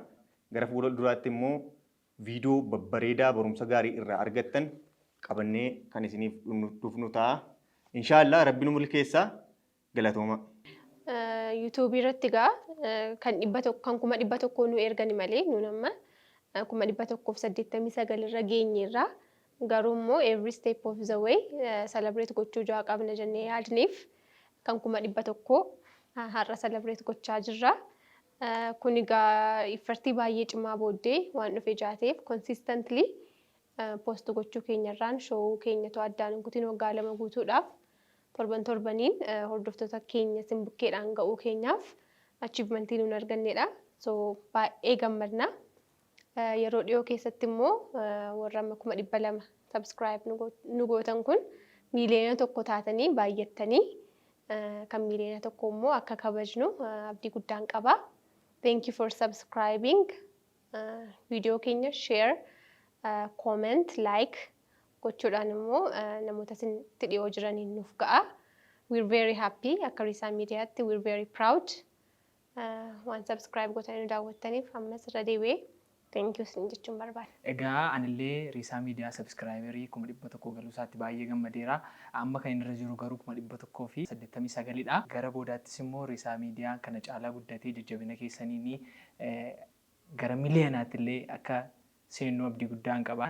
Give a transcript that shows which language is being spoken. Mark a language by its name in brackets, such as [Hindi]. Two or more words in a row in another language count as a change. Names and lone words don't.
[Oromo] Gara fuula duraatti immoo viidiyoo babbareedaa barumsa gaarii irraa argattan qabannee kan isiniif dhufnu ta'a. Inshaallah rabbi nu milkeessaa. Galatooma. YouTube irratti gaa kan 100 nu ergani malee nuun amma 189 irra geenyeerra. Garuu immoo [English] every step of the way [Oromo] celebrate gochuu jaa qabna jennee yaadniif kan 100 har'a celebrate gochaa jirra. Kun egaa iffartii baay'ee cimaa booddee waan dhufe jaateef [English] consistently post [Oromo] gochuu keenyarraan show keenyatu addaan guutiin waggaa 2 guutuudhaaf torbaniin hordoftoota keenya simbukkeedhaan ga'uu keenyaaf achievementii nuun arganneedha. So baay'ee gammadna. Yeroo dhiyoo keessatti immoo warra 200,000 subscribe nu gootan kun miiliyoona 1 taatanii baay'attanii kan miiliyoona 1 immoo akka kabajnu abdii guddaan qaba. [English] Thank you for subscribing. [Oromo] Video keenya [English] share, comment, like [Oromo] gochuudhaan immoo namoota itti dhiyoo jiraniin nuuf ga'a. [English] We're very happy akka Risaa Miidiyaatti. We're very proud. [Oromo] Waan subscribe gootanii nu daawwattaniif ammas irra deebi'ee [English] thank you [Oromo] sin jechuun barbaada. Egaa anillee Risaa Miidiyaa subscriberii 100 galuu isaatti baay'ee gammadeera. Amma kan irra jiru garuu 189 dha. Gara boodaattis immoo Risaa Miidiyaa kana caalaa guddatee jajjabina keessaniin gara miiliyonaatti illee akka seennu abdii guddaan qaba.